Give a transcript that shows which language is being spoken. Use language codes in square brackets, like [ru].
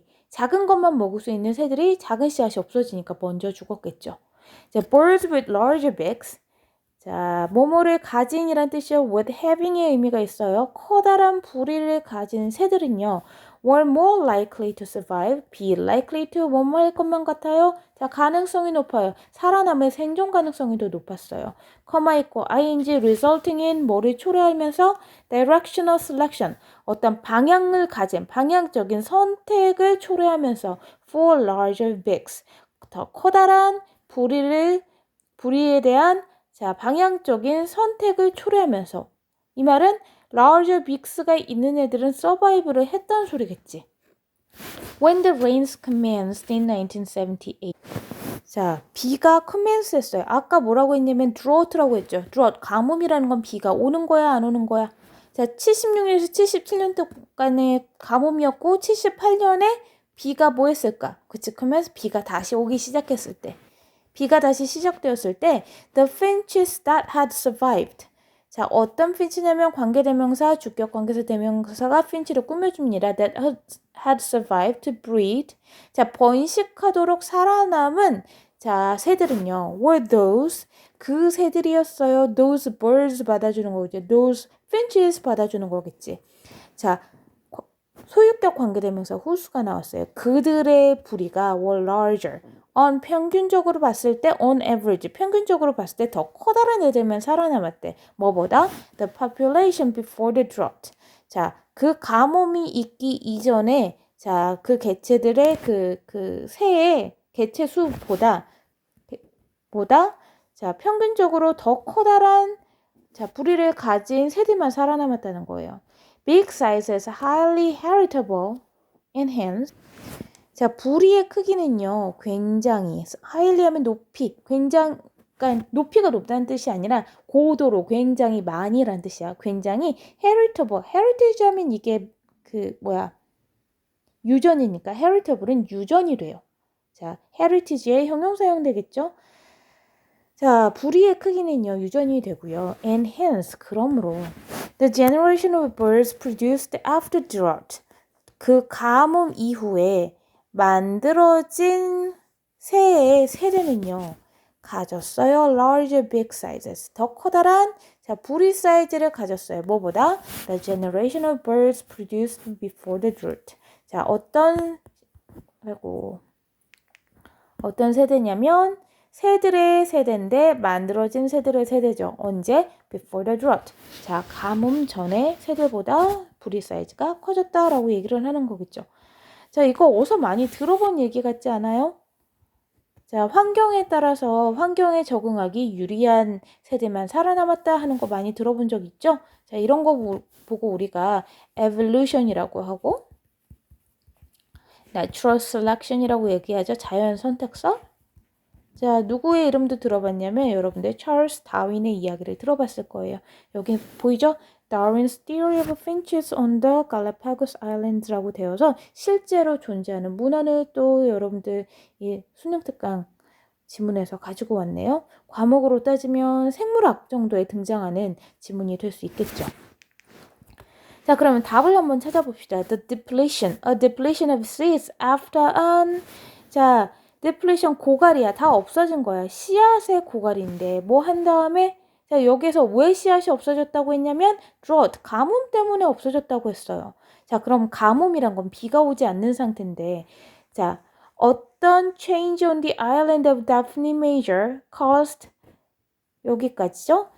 [ko] 작은 것만 먹을 수 있는 새들이 작은 씨앗이 없어지니까 먼저 죽었겠죠. [en] 자, birds with larger beaks. [ko] 자, 뭐뭐를 가진이란 뜻이요. with having의 의미가 있어요. 커다란 부리를 가진 새들은요. [en] were more likely to survive. be likely to [ko] 뭐뭐 할 것만 같아요. 자, 가능성이 높아요. 살아남을 생존 가능성이 더 높았어요. 커마 있고 [en] ing resulting in [ko] 뭐를 초래하면서 [en] directional selection. [ko] 어떤 방향을 가진 방향적인 선택을 초래하면서 [en] for larger beaks. [ko] 더 커다란 부리에 대한 자, 방향적인 선택을 초래하면서 이 말은 [en] larger beaks [ko] 가 있는 애들은 서바이브를 했다는 소리겠지. [en] When the rains commenced in 1978. [ko] 자, 비가 [en] commence 했어요. [ko] 아까 뭐라고 했냐면 drought라고 했죠. drought, 가뭄이라는 건 비가 오는 거야, 안 오는 거야? 자, 76년에서 77년 동안의 가뭄이었고 78년에 비가 뭐 했을까? 그치, commence 비가 다시 오기 시작했을 때. 비가 다시 시작되었을 때 [en] the finches that had survived. [ko] 자, 어떤 finch냐면 관계대명사, 주격 관계사 대명사가 finch를 꾸며줍니다. [en] that had survived to breed. [ko] 자, 번식하도록 살아남은 자, 새들은요. [en] were those [ko] 그 새들이었어요. [en] those birds [ko] 받아주는 거겠지. those finches 받아주는 거겠지. 자, 소유격 관계대명사 whose가 나왔어요. 그들의 부리가 [en] were larger. [ko] 평균적으로 봤을 때 [en] on average [ko] 평균적으로 봤을 때 더 커다란 애들만 살아남았대. 뭐보다? [en] The population before the drought. [ko] 자, 그 가뭄이 있기 이전에 자, 그 개체들의 그 새의 개체 수보다 자, 평균적으로 더 커다란 자, 부리를 가진 새들만 살아남았다는 거예요. [en] Big sizes, highly heritable, and hence [ko] 자, 부리의 크기는요, 굉장히, highly 하면 높이, 그러니까 높이가 높다는 뜻이 아니라 고도로 굉장히 많이라는 뜻이야. 굉장히 heritable, heritage 하면 이게 유전이니까 heritable은 유전이 돼요. 자, heritage의 형용 사용되겠죠? 자, 부리의 크기는요, 유전이 되고요. [en] And hence, [ko] 그러므로 [en] the generation of birds produced after drought [ko] 그 가뭄 이후에 만들어진 새의 세대는요. 가졌어요. [en] larger big sizes. [ko] 더 커다란 자, 부리 사이즈를 가졌어요. 뭐보다? [en] The generation of birds produced before the drought. [ko] 자, 어떤 세대냐면 새들의 세대인데 만들어진 새들의 세대죠. 언제? [en] Before the drought. [ko] 자, 가뭄 전에 새들보다 부리 사이즈가 커졌다라고 얘기를 하는 거겠죠. 자, 이거 어디서 많이 들어본 얘기 같지 않아요? 자, 환경에 따라서 환경에 적응하기 유리한 세대만 살아남았다 하는 거 많이 들어본 적 있죠? 자, 이런 거 보고 우리가 evolution이라고 하고 natural selection이라고 얘기하죠. 자연 선택설. 자, 누구의 이름도 들어봤냐면 여러분들 찰스 다윈의 이야기를 들어봤을 거예요. 여기 보이죠? Darwin's Theory of Finches on the Galapagos Islands라고 되어서 실제로 존재하는 문헌을 또 여러분들 이 수능특강 지문에서 가지고 왔네요. 과목으로 따지면 생물학 정도에 등장하는 지문이 될 수 있겠죠. 자, 그러면 답을 한번 찾아봅시다. [en] The depletion, a depletion of seeds after an 자, [ko] depletion 고갈이야. 다 없어진 거야. 씨앗의 고갈인데 뭐 한 다음에 자, 여기서 왜 씨앗이 없어졌다고 했냐면 drought, 가뭄 때문에 없어졌다고 했어요. 자, 그럼 가뭄이란 건 비가 오지 않는 상태인데 자, 어떤 [en] change on the island of Daphne Major caused [ko] 여기까지죠?